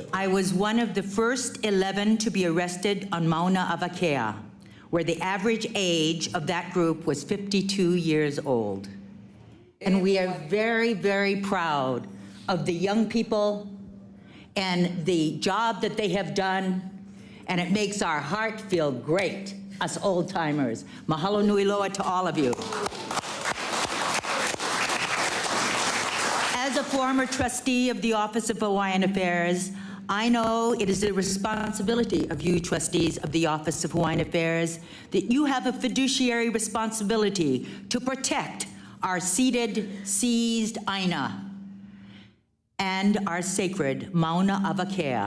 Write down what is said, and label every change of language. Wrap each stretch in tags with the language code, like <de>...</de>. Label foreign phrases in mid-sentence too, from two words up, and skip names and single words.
<en>I was one of the first 11 to be arrested on Mauna Kea, where the average age of that group was 52 years old. And we are very, very proud of the young people and the job that they have done, and it makes our heart feel great, us old timers.</en> <haw>Mahalo nui loa to all of you.</haw> <en>As a former trustee of the Office of Hawaiian Affairs, I know it is the responsibility of you trustees of the Office of Hawaiian Affairs that you have a fiduciary responsibility to protect our ceded, seized Aina and our sacred Mauna Kea.</en>